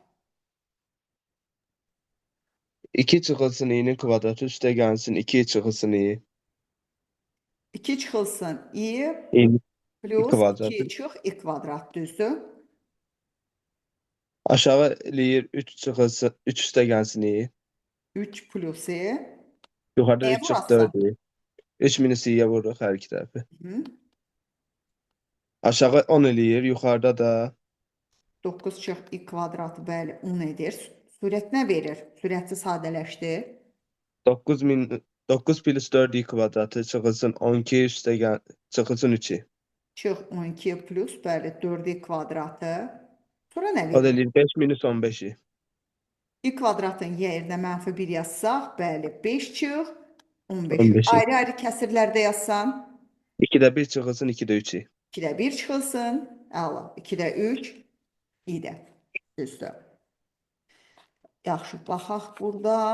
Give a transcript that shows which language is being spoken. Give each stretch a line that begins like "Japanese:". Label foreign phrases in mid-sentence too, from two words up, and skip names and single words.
Azerbaijani: 2 çıxılsın i'nin kvadratı üstə gəlsin 2 çıxılsın i. 2 çıxılsın i plus 2 çıx i kvadrat düzdür. Aşağı eləyir 3 çıxılsın 3 üstə gəlsin i. 3 plus i. Yuxarıda 3 çıx 4 i. 3 minus i'yə vururuq hər iki tərəfi. Aşağı 10 eləyir, yuxarıda da 9 çıx i kvadratı bəli 10 edir. Sürət nə verir? Sürəti sadələşdir. 9 plus 4 i kvadratı çıxılsın 12 üstə çıxılsın 3 i. Çıx 12 plus bəli 4 i kvadratı. Sonra nə O da verir? eləyir 5 minus 15 i. i kvadratın yerinə mənfi 1 yazsaq, bəli 5 çıx 15. 15 i. Ayrı-ayrı kəsirlərdə yazsan 2-də 1 çıxılsın 2-də 3 i. 2-də 1 çıxılsın. Əla. 2-də 3 i də. Düzdür. Yaxşı, baxaq burada.